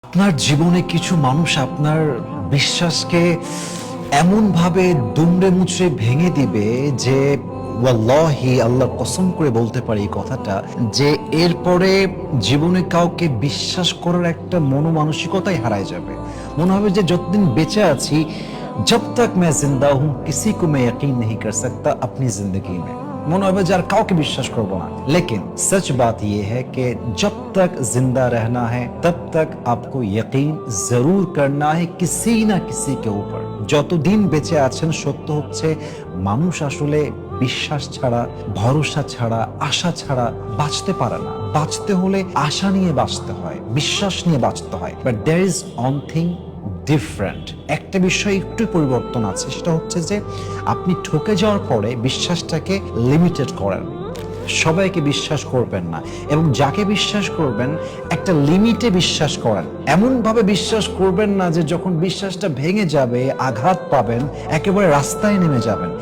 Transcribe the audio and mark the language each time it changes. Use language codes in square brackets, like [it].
[bn] আপনার জীবনে কিছু মানুষ আপনার বিশ্বাসকে এমন ভাবে দুমড়ে মুচড়ে ভেঙে দিবে যে ওয়াল্লাহি আল্লাহর কসম করে বলতে পারি এই কথাটা, যে এরপরে জীবনে কাউকে বিশ্বাস করার একটা মনোমানসিকতাই হারায় যাবে। মনে হবে যে যতদিন বেঁচে আছি, [hi] जब तक मैं जिंदा हूं किसी को मैं यकीन नहीं कर सकता अपनी जिंदगी में। [bn] মনে হবে যে আর কাউকে বিশ্বাস করব না। [hi] लेकिन सच बात ये है कि जब तक जिंदा रहना है तब तक आपको यकीन जरूर करना है किसी ना किसी के ऊपर। [bn] যতদিন বেঁচে আছেন সত্য হচ্ছে মানুষ আসলে বিশ্বাস ছাড়া, ভরসা ছাড়া, আশা ছাড়া বাঁচতে পারে না। বাঁচতে হলে আশা নিয়ে বাঁচতে হয়, বিশ্বাস নিয়ে বাঁচতে হয়। [en] But there is one thing different. [bn] একটা বিষয় একটু পরিবর্তন আছে, সেটা হচ্ছে যে আপনি ঠকে যাওয়ার পরে বিশ্বাসটাকে লিমিটেড করেন। সবাইকে বিশ্বাস করবেন না, এবং যাকে বিশ্বাস করবেন একটা লিমিটে বিশ্বাস করেন। এমন ভাবে বিশ্বাস করবেন না যে যখন বিশ্বাসটা ভেঙে যাবে, আঘাত পাবেন, একেবারে রাস্তায় নেমে যাবেন।